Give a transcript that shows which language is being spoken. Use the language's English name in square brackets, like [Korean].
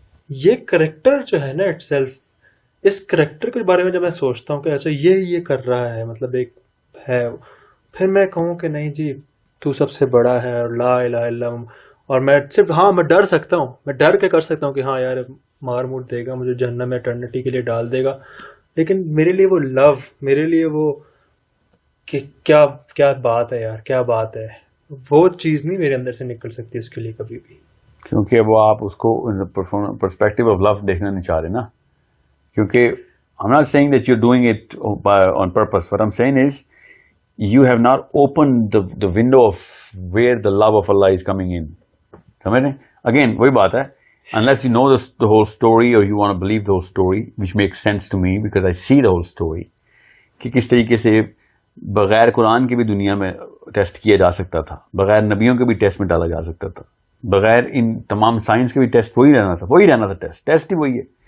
[Urdu] یہ کریکٹر جو ہے نا اٹ سیلف, اس کریکٹر کے بارے میں جب میں سوچتا ہوں کہ ایسا یہ کر رہا ہے, مطلب ایک ہے, پھر میں کہوں کہ نہیں جی تو سب سے بڑا ہے اور لا الہ الا اللہ, اور میں صرف ہاں میں ڈر سکتا ہوں, میں ڈر کے کر سکتا ہوں کہ ہاں یار مار موٹ دے گا مجھے, جہنم میں اٹرنیٹی کے لیے ڈال دے گا. لیکن میرے لیے وہ لو, میرے لیے وہ کہ کیا بات ہے یار, کیا بات ہے, وہ چیز نہیں میرے اندر سے نکل سکتی اس کے لیے کبھی بھی. کیونکہ وہ آپ اس کو پرسپیکٹو آف لو دیکھنا نہیں چاہ رہے نا. کیونکہ [English] I'm not saying that you're doing it on purpose. What I'm saying is you have not opened the window of where the love of Allah is coming in. [Urdu] سمجھ رہے ہیں؟ Again وہی بات ہے, [English] unless you know the whole story [Urdu] or you want to believe the whole story, which makes sense to me because I see the whole story, کہ کس طریقے سے بغیر قرآن کے بھی دنیا میں ٹیسٹ کیا جا سکتا تھا, بغیر نبیوں کے بھی ٹیسٹ میں ڈالا جا سکتا تھا, بغیر ان تمام سائنس کے بھی ٹیسٹ وہی رہنا تھا, ٹیسٹ ہی وہی ہے.